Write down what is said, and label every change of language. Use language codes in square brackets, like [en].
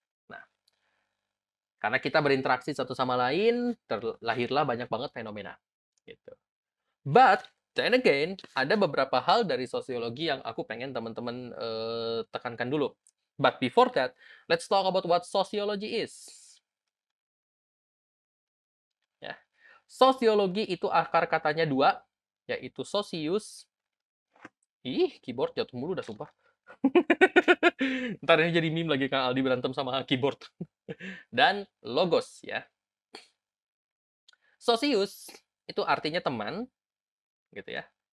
[id] Nah, karena kita berinteraksi satu sama lain, terlahirlah banyak banget fenomena. Gitu. [en] But, then again, [id] ada beberapa hal dari sosiologi yang aku pengen teman-teman tekankan dulu. [en] But before that, let's talk about what sociology is. [id] Ya. Sosiologi itu akar katanya dua, yaitu socius Ih, keyboard jatuh mulu dah sumpah. Ntar ini jadi meme lagi Kang Aldi berantem sama keyboard. Dan logos ya. Socius itu artinya teman, gitu ya.